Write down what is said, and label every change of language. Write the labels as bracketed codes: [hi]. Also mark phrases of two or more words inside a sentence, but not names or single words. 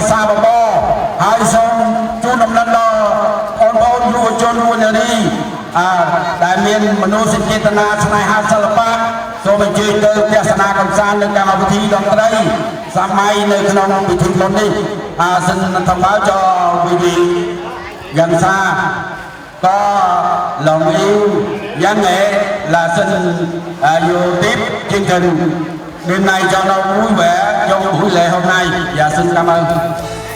[km] សាបបរហើយសូមជូនដំណឹងដល់បងប្អូនយុវជនយុវនារីដែលមាន មនោសញ្ចេតនាស្នេហាសិល្បៈសូមអញ្ជើញទៅទស្សនាកម្សាន្តនៅកម្មវិធីតន្ត្រីសម័យនៅក្នុងពិធីបុណ្យនេះសិន [vi] thông báo cho quý vị gần xa có lòng yêu văn nghệ là xin vô tiếp chương trình đêm nay cho nó vui vẻ trong buổi lễ hôm nay và xin cảm ơn.